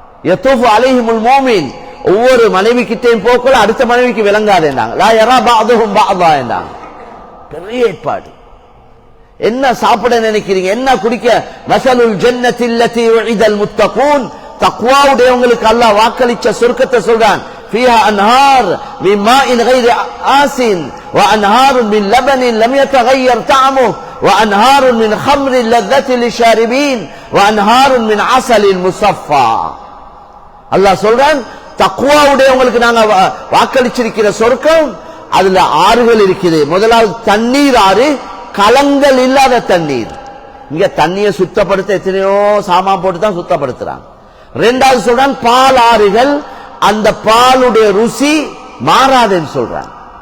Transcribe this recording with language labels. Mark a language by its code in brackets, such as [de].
[ar] யதூஃபு அலைஹிமுல் மோமின், [ta] ஒவ்வொரு மனைவி கிட்டையும் போக்குள்ள அடுத்த மனைவிக்கு விளங்காது என்றாங்க. [ar] லா யரா பஅதுஹும் பஅதா [ta] என்றாங்க. பெரிய ஏற்பாடு. என்ன சாப்பிட நினைக்கிறீங்க, என்ன குடிக்க? [ar] மஸலுல் ஜன்னத்தி அல்லதி உஇதல் முத்தகூன், [ta] தக்வாவுடையவங்களுக்கு அல்லாஹ் வாக்களிச்ச சொர்க்கத்தை சொல்றான். [ar] فيها انهار من ماء غير آسن وانهار من لبن لم يتغير طعمه وانهار من خمر لذة للشاربين وانهار من عسل مصفى. [ta] அல்லாஹ் சொல்றான், தக்வாவுடையவங்களுக்கு நாங்க வாக்களிச்சிருக்கிற சொர்க்கம், அதுல ஆறுகள் இருக்குது. முதலாவது தண்ணீர் ஆறு, கலங்கள் இல்லாத தண்ணீர். இங்க தண்ணியை சுத்தப்படுத்த எத்தனையோ சாமான் போட்டு தான் சுத்தப்படுத்துறாங்க. ரெண்டாவது சொல்றான் பால் ஆறுகள், அந்த பாலுடைய ருசி மாறாதுன்னு சொல்றாங்க.